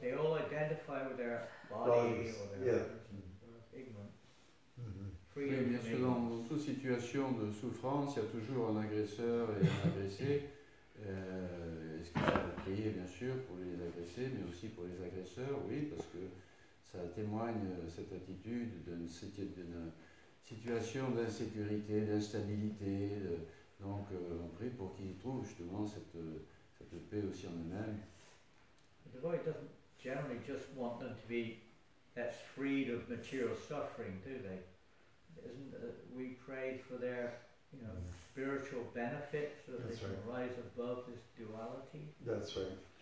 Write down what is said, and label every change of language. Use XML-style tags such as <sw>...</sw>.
<en>They all identify with their body or their ignorance. Mm-hmm.</en> <fr>Oui, bien sûr, dans toute situation de souffrance, il y a toujours un agresseur et un agressé. Est-ce qu'il faut prier, bien sûr, pour les agressés, mais aussi pour les agresseurs? Oui, parce que ça témoigne, cette attitude, d'une situation d'insécurité, d'instabilité. Donc, on prie pour qu'ils trouvent justement cette paix aussi en eux-mêmes.</fr> <en>The devotee doesn't generally just want them to be freed of material suffering, do they? Isn't we prayed for their, spiritual benefits so that they can rise above this duality? That's right.</en>